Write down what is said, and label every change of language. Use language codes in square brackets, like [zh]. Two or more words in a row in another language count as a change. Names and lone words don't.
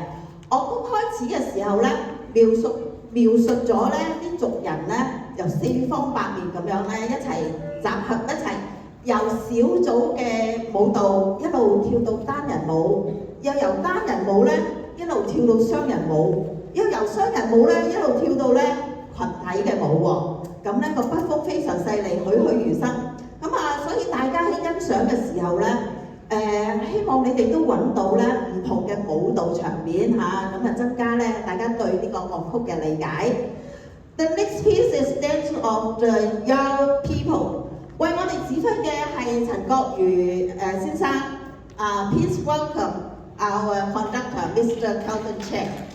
[yue] 樂曲開始嘅時候咧，描述咗咧啲族人咧由4方8面咁樣咧一齊集合一齊，由小組嘅舞蹈一路跳到單人舞，又由單人舞咧一路跳到雙人舞，又由雙人舞咧一路跳到咧群體嘅舞喎。咁咧個筆風非常細膩，栩栩如生。所以大家喺欣賞嘅時候咧，希望你哋都揾到咧唔同嘅舞蹈場面嚇，咁增加咧大家對呢個樂曲嘅理解。 [en] The next piece is Dance of the Young People。 [yue] 為我哋指揮嘅係陳國瑜先生。 [en] Please welcome our conductor, [yue] Mr. Calvin Cheng。